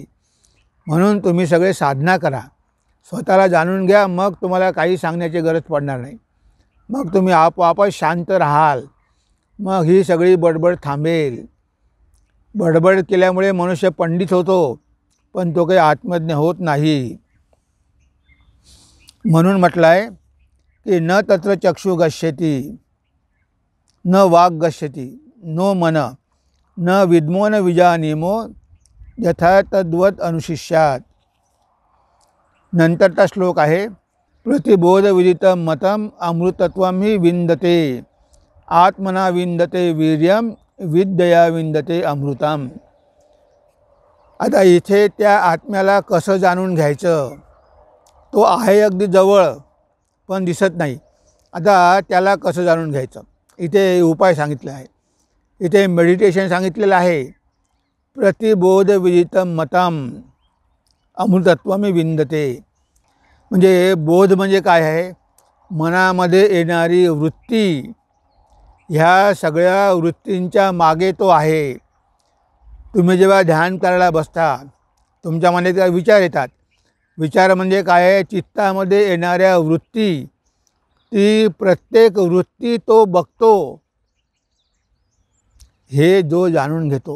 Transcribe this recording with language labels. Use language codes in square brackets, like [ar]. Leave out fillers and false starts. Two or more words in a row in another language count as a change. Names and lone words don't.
[mr] म्हणून तुम्ही सगळे साधना करा, स्वतःला जाणून घ्या, मग तुम्हाला काही सांगण्याची गरज पडणार नाही. मग तुम्ही आपोआपच शांत राहाल, मग ही सगळी बडबड थांबेल. बडबड केल्यामुळे मनुष्य पंडित होतो, पण तो काही आत्मज्ञ होत नाही. म्हणून म्हटलं आहे की [sa] न तत्र चक्षु गच्छति न वाक् गच्छति नो मन न विद्मो न विजानीमो यथा तद्वत् अनुशिष्यात. [mr] नंतरचा श्लोक आहे [sa] प्रतिबोध विदितं मतं अमृतत्वं हि विंदते आत्मना विंदते वीर्यम विद्यया विंदते अमृतम. [mr] आता इथे त्या आत्म्याला कसं जाणून घ्यायचं, तो आहे अगदी जवळ पण दिसत नाही. आता त्याला कसं जाणून घ्यायचं, इथे उपाय सांगितला आहे. इथे मेडिटेशन सांगितलेलं आहे. [sa] प्रतिबोध विदितं मतं अमृतत्वं विंदते. [mr] म्हणजे बोध म्हणजे काय आहे, मनामध्ये येणारी वृत्ती, ह्या सगळ्या वृत्तींच्या मागे तो आहे. तुम्ही जेव्हा ध्यान करायला बसता, तुमच्या मनात काय विचार येतात. विचार म्हणजे काय आहे, चित्तामध्ये येणाऱ्या वृत्ती, ती प्रत्येक वृत्ती तो बघतो, हे जो जाणून घेतो.